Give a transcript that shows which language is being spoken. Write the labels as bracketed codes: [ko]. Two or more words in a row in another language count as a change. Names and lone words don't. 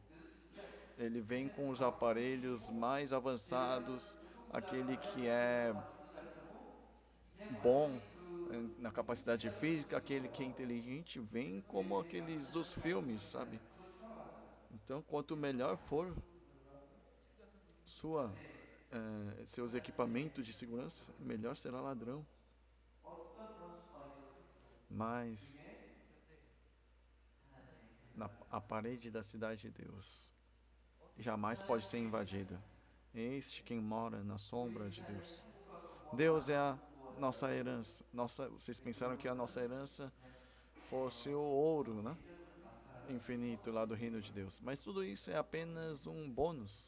[pt] Ele vem com os aparelhos mais avançados, aquele que é bom na capacidade física, aquele que é inteligente, vem como aqueles dos filmes, sabe? Então, quanto melhor for seus equipamentos de segurança, melhor será ladrão. [ko] 어떤 그런 이런 [pt] Mas [ko] 중에 하나잖아요. [pt] a parede da cidade de Deus jamais pode ser invadida. Este quem mora na sombra de Deus. Deus é a nossa herança. Vocês pensaram que a nossa herança fosse o ouro, né? Infinito lá do reino de Deus. Mas tudo isso é apenas um bônus.